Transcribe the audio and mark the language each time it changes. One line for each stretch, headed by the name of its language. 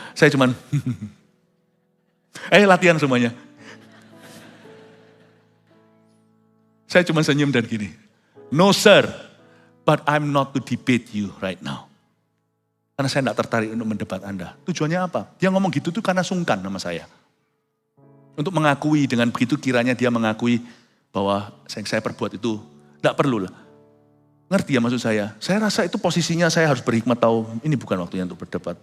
Indonesian: Saya cuman, latihan semuanya. Saya cuma senyum dan gini.
English: No sir, but I'm not to debate you right now.
Indonesian: Karena saya tidak tertarik untuk mendebat Anda. Tujuannya apa? Dia ngomong gitu tuh karena sungkan sama saya. Untuk mengakui dengan begitu kiranya dia mengakui bahwa yang saya perbuat itu tidak perlu lah. Ngerti ya maksud saya? Saya rasa itu posisinya saya harus berhikmat tahu ini bukan waktunya untuk berdebat.